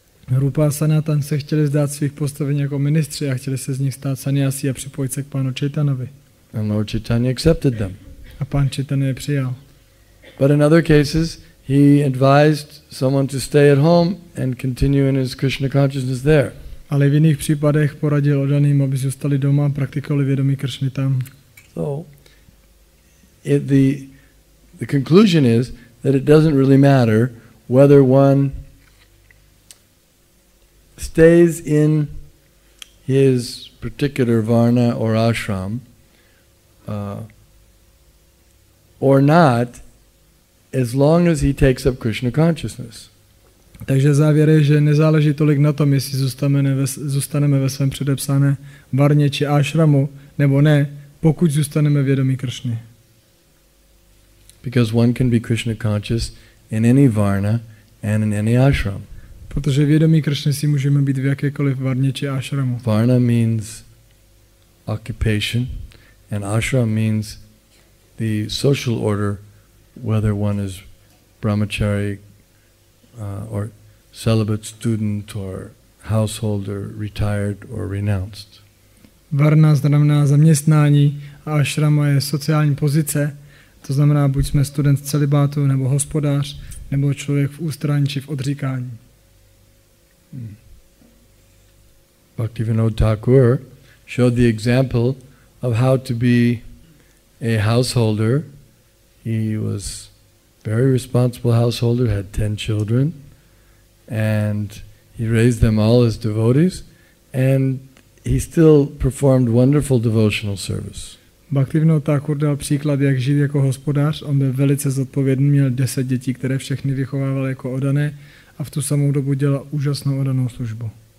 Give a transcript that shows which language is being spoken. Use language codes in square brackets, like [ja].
[cs] Rupa a Sanatan se chtěli zdát svých postavení jako ministři a chtěli se z nich stát sannyasi a připojit se k pánu Chaitanovi. [en] And Lord Chaitanya accepted them. [cs] A pán Chaitanya je přijal. [en] But in other cases, he advised someone to stay at home and continue in his Krishna consciousness there. [cs] Ale v jiných případech poradil oddaným, aby zůstali doma a praktikovali vědomí Kršny tam. [en] So, the conclusion is that it doesn't really matter whether one stays in his particular varna or ashram or not, as long as he takes up Krishna consciousness. [cs] Takže závěr je, že nezáleží tolik na tom, jestli zůstaneme ve svém předepsané varně či ashramu, nebo ne, pokud zůstaneme vědomí Kršny. [en] Because one can be Krishna conscious in any varna and in any ashram. [cs] Protože vědomí Kršny si můžeme být v jakékoliv varně či ashramu. [en] Varna means occupation and ashram means the social order, whether one is brahmachari or celibate student or householder, retired or renounced. [cs] Varna znamená zaměstnání a ashrama je sociální pozice, to znamená, buď jsme student celibátu, nebo hospodář, nebo člověk v ústraní či v odříkání. [en] Bhaktivinoda Thakur showed the example of how to be a householder. He was very responsible householder, had 10 children, and he raised them all as devotees, and he still performed wonderful devotional service. [cs] Bhaktivinoda Thakur dal příklad, jak žít jako hospodář. On byl velice zodpovědný, měl 10 dětí, které všechny vychovával jako oddané a v tu samou dobu dělal úžasnou oddanou službu.